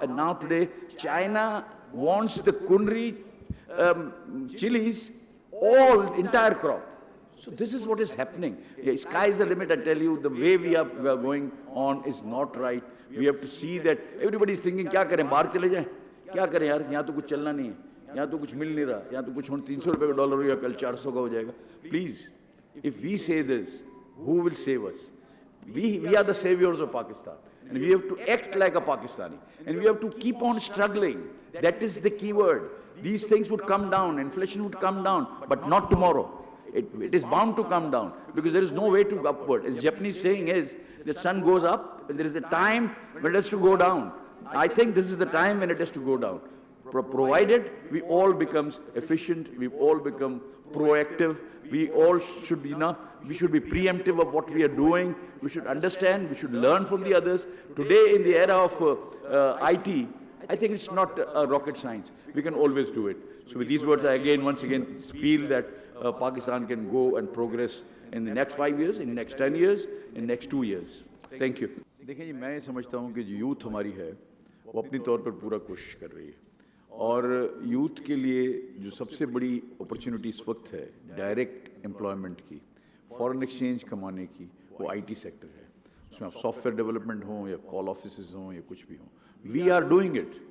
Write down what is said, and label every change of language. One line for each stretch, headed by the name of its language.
English: And now today, China wants the Kunri chilies, entire crop. So this is what is happening. Yeah, sky is the limit, I tell you. The way we are going on is not right. We have to see that everybody is thinking,
Hindi: क्या करें, बाहर चले जाएं? क्या करें यार, यहाँ तो कुछ चलना नहीं है, यहाँ तो कुछ मिल नहीं रहा, यहाँ तो कुछ 300 रुपए का डॉलर हो या कल 400 का हो जाएगा.
English: Please, if we say this, who will save us? We are the saviors of Pakistan. And we have to act like a Pakistani. And we have to keep on struggling. That is the key word. These things would come down, inflation would come down, but not tomorrow. It is bound to come down because there is no way to go upward. As Japanese saying is, the sun goes up and there is a time when it has to go down. I think this is the time when it has to go down. Provided we all become efficient, we all become proactive, we all should be, we should be preemptive of what we are doing, we should understand, we should learn from the others. Today in the era of IT, I think it's not rocket science. We can always do it. So with these words, I once again feel that Pakistan can go and progress in the next 5 years, in the next 10 years, in the next 2 years. Thank you.
Hindi: देखिए जी, मैं समझता हूँ कि जो youth हमारी है वो अपनी तौर पर पूरा कोशिश कर रही है और यूथ के लिए जो सबसे बड़ी अपॉर्चुनिटी इस वक्त है डायरेक्ट एम्प्लॉयमेंट की, फॉरेन एक्सचेंज कमाने की, वो आईटी सेक्टर है. उसमें आप सॉफ्टवेयर डेवलपमेंट हों या कॉल ऑफिसेज हों या कुछ भी हों,
English: We are doing it.